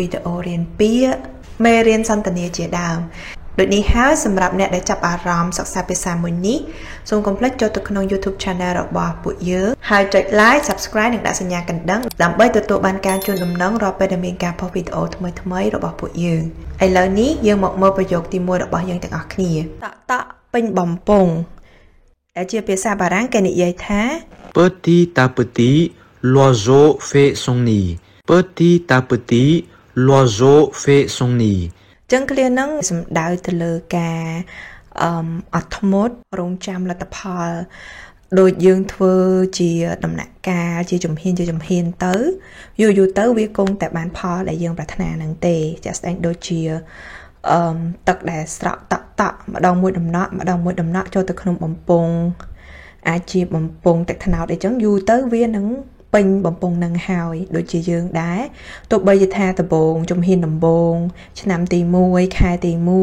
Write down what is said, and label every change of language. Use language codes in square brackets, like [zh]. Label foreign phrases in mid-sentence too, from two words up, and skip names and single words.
[km] ដេអូរៀនពាក្យមេរៀនសន្ទនាជាដើមដូចនេះហើយសម្រាប់អ្នកដែលចាប់អារម្មណ៍សិក្សាភាសាមួយនេះសូមកុំភ្លេចចូលទៅក្នុង YouTube Channel របស់ពួកយើងហើយចុច [en] Like Subscribe [km] និងដាក់សញ្ញាកណ្ដឹងដើម្បីទទួលបានការជូនដំណឹងរាល់ពេលដែលមានការផុសវីដេអូថ្មីៗរបស់ពួកយើងឥឡូវនេះយើងមកមើលប្រយោគទី1របស់យើងទាំងអស់គ្នាតក់ពេញបំពង់ដែលជាភាសាបារាំងគេនិយាយថា [fr] Petit à petit l'oiseau fait son nid Petit à petit l'oiseau fait son nid [km] ចឹងឃ្លាហ្នឹងសំដៅទៅលើការអត់ធ្មត់រងចាំលទ្ធផលដូចយើងធ្វើជាដំណាក់កា លជាជំហានទៅយូរទៅវាគង់តែបានផលដែលយើងប្រាថ្នានឹងទេចាស់ស្ដែងដូចជាទឹកដែលស្រក់តក់ម្ដងមួយដំណក់ចូលទៅក្នុងបំពង់អាចជាបំពង់ទឹកត្នោតអីចឹងយូរទៅវានឹងពេញបំពង់នឹងហើយដូចជាយើងដែរទោះបីថាដំបូងជំហានដំបូងឆ្នាំទី1ខែទី